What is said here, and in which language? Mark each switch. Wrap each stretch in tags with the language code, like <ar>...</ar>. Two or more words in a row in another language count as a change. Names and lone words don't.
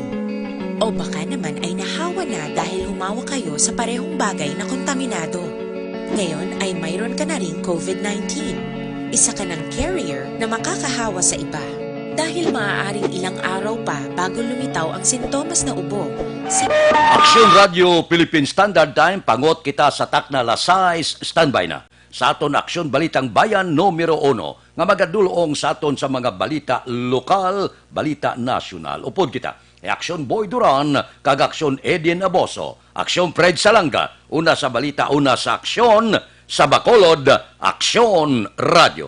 <tl>O baka naman ay nahawa na dahil humawa kayo sa parehong bagay na kontaminado. Ngayon ay mayroon ka na ring COVID-19. Isa ka ng carrier na makakahawa sa iba. Dahil maaaring ilang araw pa bago lumitaw ang sintomas na ubo.</tl> <hil>Aksyon Radio Philippine Standard Time, pangot kita sa takna Lasais, standby na. Sa aton Aksyon Balitang Bayan numero 1, nga magadulong sa aton sa mga balita lokal, balita nasyonal. Upod kita, Aksyon Boy Duran, kag Aksyon Edin Aboso, Aksyon Fred Salanga, una sa balita, una sa aksyon, sa Bacolod, Aksyon Radio.</hil>